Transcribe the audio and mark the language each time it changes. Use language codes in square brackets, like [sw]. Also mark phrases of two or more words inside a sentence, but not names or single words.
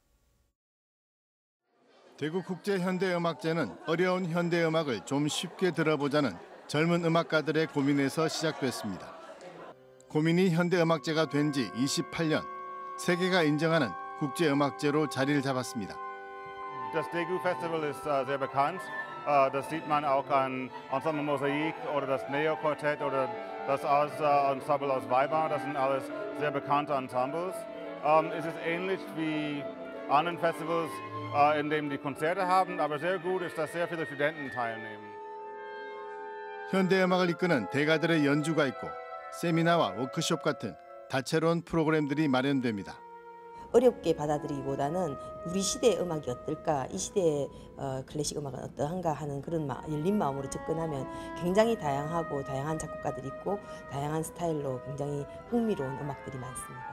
[ko] 대구국제현대음악제는 어려운 현대음악을 좀 쉽게 들어보자는 젊은 음악가들의 고민에서 시작됐습니다. 고민이 현대음악제가 된 지 28년, 세계가 인정하는 국제음악제로 자리를 잡았습니다. [de] Das Daegu Festival ist sehr bekannt. Das sieht man auch an Ensemble Mosaik oder das Neo Quartett oder das Ensemble aus Weimar. Das sind alles sehr bekannte Ensembles. Es ist ähnlich wie anderen Festivals, in denen die Konzerte haben, aber sehr gut ist, dass sehr viele Studenten teilnehmen. [ko] 현대음악을 이끄는 대가들의 연주가 있고 세미나와 워크숍 같은 다채로운 프로그램들이 마련됩니다. 어렵게 받아들이기보다는 우리 시대의 음악이 어떨까, 이 시대의 클래식 음악은 어떠한가 하는 그런 열린 마음으로 접근하면 굉장히 다양하고 다양한 작곡가들이 있고 다양한 스타일로 굉장히 흥미로운 음악들이 많습니다.